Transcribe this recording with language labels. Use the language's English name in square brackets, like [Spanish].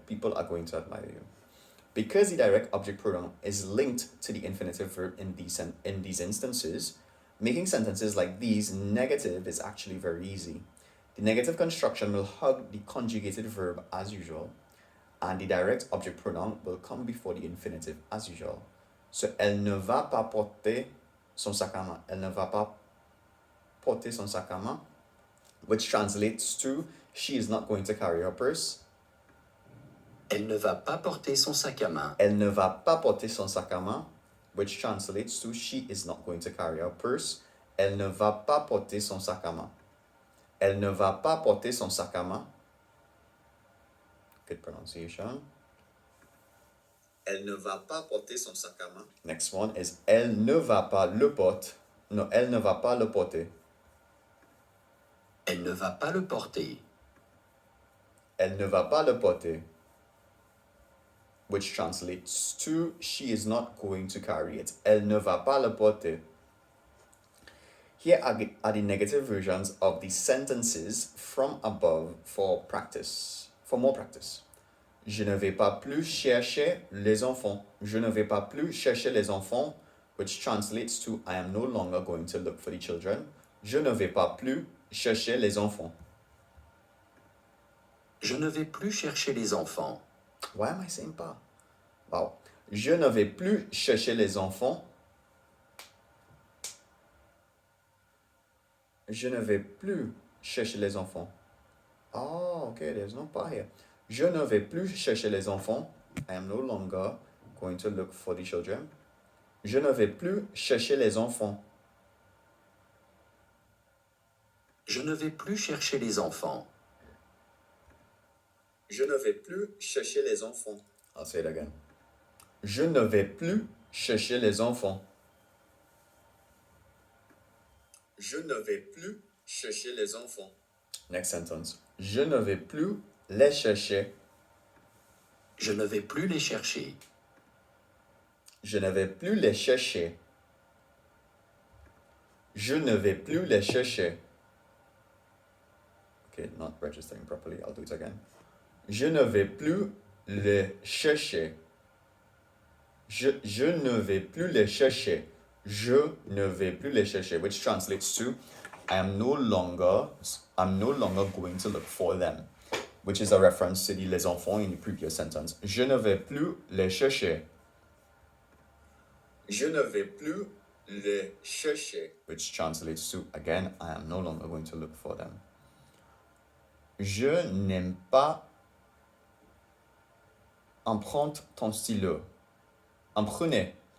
[English] People are going to admire you. Because the direct object pronoun is linked to the infinitive verb in these instances, making sentences like these negative is actually very easy. The negative construction will hug the conjugated verb as usual, and the direct object pronoun will come before the infinitive as usual. [French] So, elle ne va pas porter son sac à main. Elle ne va pas porter son sac à main, [English] which translates to she is not going to carry her purse. [French] Elle ne va pas porter son sac à main. Elle ne va pas porter son sac à main, [English] which translates to she is not going to carry her purse. [French] Elle ne va pas porter son sac à main. Elle ne va pas porter son sac à main. [English] Good pronunciation. [French] Elle ne va pas porter son sac à main. [English] Next one is [French] elle ne va pas le porter. No, elle ne va pas le porter. Elle ne va pas le porter. Elle ne va pas le porter, [English] which translates to she is not going to carry it. [French] Elle ne va pas le porter. [English] Here are the negative versions of the sentences from above for more practice. [French] Je ne vais pas plus chercher les enfants. Je ne vais pas plus chercher les enfants, [English] which translates to I am no longer going to look for the children. [French] Je ne vais pas plus chercher les enfants. Je ne vais plus chercher les enfants. [English] Why am I saying pas? Wow. [French] Je ne vais plus chercher les enfants. Je ne vais plus chercher les enfants. [English] Oh, okay, there's no pas here. [French] Je ne vais plus chercher les enfants. [English] I am no longer going to look for the children. [French] Je ne vais plus chercher les enfants. Je ne vais plus chercher les enfants. Je ne vais plus chercher les enfants. [English] I'll say it again. [French] Je ne vais plus chercher les enfants. Je ne vais plus chercher les enfants. [English] Next sentence. [French] Je ne vais plus les chercher. Je ne vais plus les chercher. Je ne vais plus les chercher. Je ne vais plus les chercher. [English] Okay, not registering properly. I'll do it again. [French] Je ne vais plus les chercher. Je ne vais plus les chercher. Je ne vais plus les chercher, [English] which translates to I'm no longer going to look for them, which is a reference to the les enfants in the previous sentence. [French] Je ne vais plus les chercher. Je ne vais plus les chercher, [English] which translates to again I am no longer going to look for them. [French] Je n'aime pas emprunte ton stylo. Emprunter.